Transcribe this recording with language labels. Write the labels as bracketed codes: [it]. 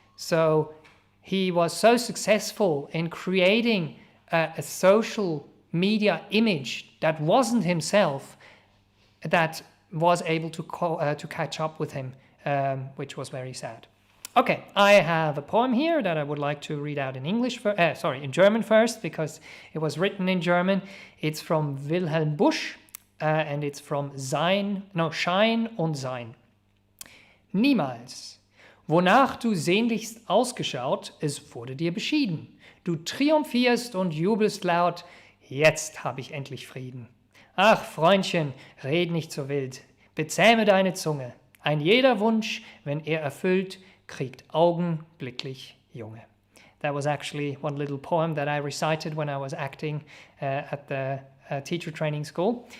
[en] So he was so successful in creating a social media image that wasn't himself, that was able to catch up with him, which was very sad. Okay, I have a poem here that I would like to read out in in German first, because it was written in German. It's from Wilhelm Busch, and it's from Schein und Sein. [de] Niemals. Wonach du sehnlichst ausgeschaut, es wurde dir beschieden. Du triumphierst und jubelst laut, jetzt hab ich endlich Frieden. Ach, Freundchen, red nicht so wild, bezähme deine Zunge. Ein jeder Wunsch, wenn er erfüllt, kriegt augenblicklich Junge. [en] That was actually one little poem that I recited when I was acting at the teacher training school.